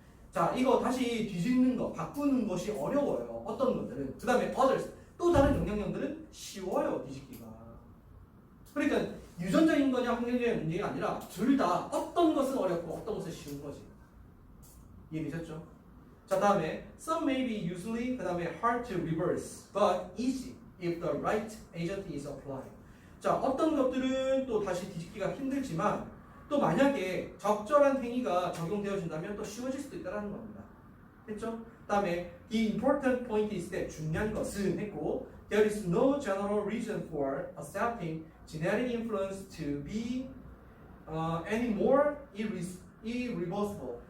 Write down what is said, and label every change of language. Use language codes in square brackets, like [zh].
[ko] 자, 이거 다시 뒤집는 거, 바꾸는 것이 어려워요. 어떤 것들은. 그 다음에 others, 또 다른 영향력들은 쉬워요, 뒤집기가. 그러니까 유전적인 거냐 환경적인 문제가 아니라 둘 다 어떤 것은 어렵고 어떤 것은 쉬운 거지. 이해되셨죠? 자, 다음에 [en] some may be usually, [ko] 그 다음에 [en] hard to reverse, but easy if the right agent is applied. [ko] 자, 어떤 것들은 또 다시 뒤집기가 힘들지만 또 만약에 적절한 행위가 적용되어진다면 또 쉬워질 수도 있다는 겁니다. 됐죠? 다음에 [en] the important point is that [ko] 중요한 것은 했고 [en] there is no general reason for accepting genetic influence to be any more irreversible.